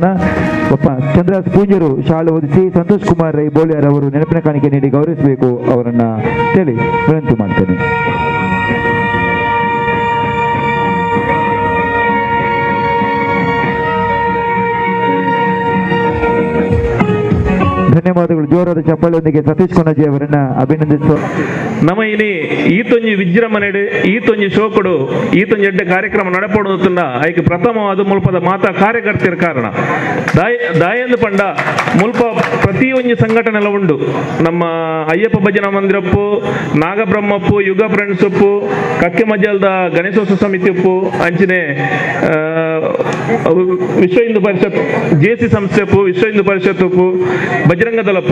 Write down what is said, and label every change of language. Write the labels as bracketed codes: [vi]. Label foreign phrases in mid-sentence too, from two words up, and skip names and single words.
[kn] ಒಬ್ಬ ಚಂದ್ರರಾಜ್ ಪೂಂಜರು ಶಾಲೆ ಓದಿಸಿ ಸಂತೋಷ್ ಕುಮಾರ್ ರೈ ಬೋಳಿಯಾರ್ ಅವರು ನೆನಪಿನ ಕಾಣಿಕೆ ನೀಡಿ ಗೌರವಿಸಬೇಕು ಅವರನ್ನ ಹೇಳಿ ವಿನಂತಿ ಮಾಡ್ತೇನೆ. ಧನ್ಯವಾದಗಳು. ಜೋರಾದ ಚಪ್ಪಾಳೆಯೊಂದಿಗೆ ಸತೀಶ್ ಕೊಣಜಿ ಅವರನ್ನ ಅಭಿನಂದಿಸುವ. [tcy] ನಮ್ಮ ಇಲ್ಲಿ ಈತೊಂಜಿ ವಿಜೃಂಭಣೆಡು ಈತೊಂಜಿ ಶೋಕುಡು ಈತೊಂಜಿ ಎಡ್ಡೆ ಕಾರ್ಯಕ್ರಮ ನಡಪಡುವುದನ್ನ ಐಕೆ ಪ್ರಥಮವಾದ ಮುಲ್ಪದ ಮಾತಾ ಕಾರ್ಯಕರ್ತರ ಕಾರಣ ದಾಯಂದು ಪಂಡ ಮುಲ್ಪ ಪ್ರತಿಯೊಂದು ಸಂಘಟನೆಲ್ಲ ಉಂಡು. ನಮ್ಮ ಅಯ್ಯಪ್ಪ ಭಜನಾ ಮಂದಿರಪ್ಪು, ನಾಗಬ್ರಹ್ಮಪ್ಪು, ಯುಗ ಫ್ರೆಂಡ್ಸ್ ಉಪ್ಪು, ಕಕ್ಕೆ ಮಜ್ಜಲ್ದ ಗಣೇಶೋತ್ಸವ ಸಮಿತಿ ಉಪ್ಪು, ಅಂಚನೆ ವಿಶ್ವ ಹಿಂದೂ ಪರಿಷತ್ ಜೆಸಿ ಸಂಸ್ಥೆ ಉಪ್ಪು, ವಿಶ್ವ ಹಿಂದೂ ಪರಿಷತ್ ಉಪ್ಪು, ಬಜರಂಗ ದಳಪ್ಪು